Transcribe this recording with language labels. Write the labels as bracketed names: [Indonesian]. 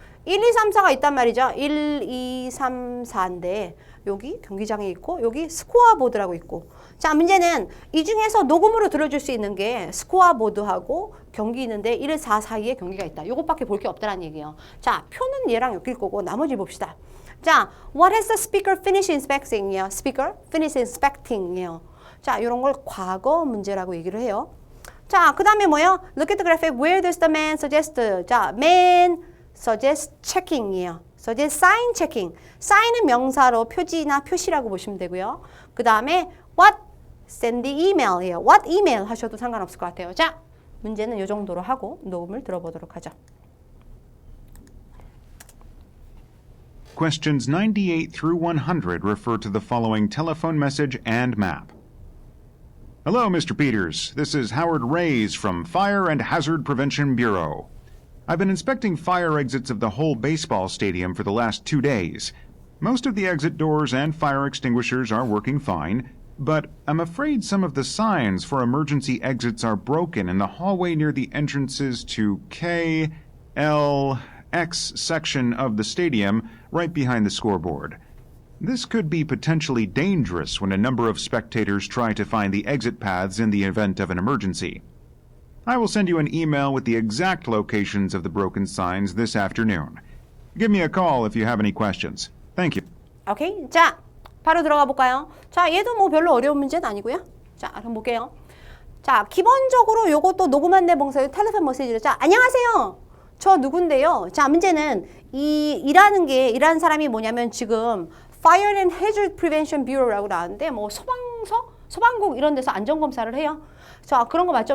[Korean] 1, 2, 3, 4가 있단 말이죠. 1, 2, 3, 4인데 여기 경기장이 있고 여기 스코어 보드라고 있고 자, 문제는 이 중에서 녹음으로 들어줄 수 있는 게 스코어 보드하고 경기 있는데 1, 4 사이에 경기가 있다. 요것밖에 볼 게 없다는 얘기예요. 자, 표는 얘랑 엮일 거고 나머지 봅시다. [English] 자, what has the speaker finished inspecting? speaker finish inspecting이에요. [Korean] 자, 이런 걸 과거 문제라고 얘기를 해요. 자, 그 다음에 뭐예요? Look at the graphic. [English] Where does the man suggest? 자, man suggest checking이에요. suggest sign checking. [Korean] sign은 명사로 표지나 표시라고 보시면 되고요. [English] 그 다음에 what send the email이에요. [Korean] what email 하셔도 상관없을 것 같아요. 자, 문제는 이 정도로 하고 녹음을 들어보도록 하죠. [English] Questions 98 through 100 refer to the following telephone message and map. Hello, Mr. Peters. This is Howard Reyes from Fire and Hazard Prevention Bureau. I've been inspecting fire exits of the whole baseball stadium for the last 2 days. Most of the exit doors and fire extinguishers are working fine, but I'm afraid some of the signs for emergency exits are broken in the hallway near the entrances to K, L, X section of the stadium right behind the scoreboard. This could be potentially dangerous when a number of spectators try to find the exit paths in the event of an emergency. I will send you an email with the exact locations of the broken signs this afternoon. Give me a call if you have any questions. Thank you. [Korean] 오케이. 자, 바로 들어가 볼까요? 자, 얘도 뭐 별로 어려운 문제는 아니고요. 자, 한번 볼게요. 자, 기본적으로 요것도 녹음 안내 봉사의 텔레폰 메시지로 자, 안녕하세요. 저 누군데요. 자, 문제는 일하는 사람이 뭐냐면 지금 Fire and Hazard Prevention Bureau라고 나왔는데 뭐 소방국 이런 데서 안전검사를 해요. 자, 그런 거 맞죠?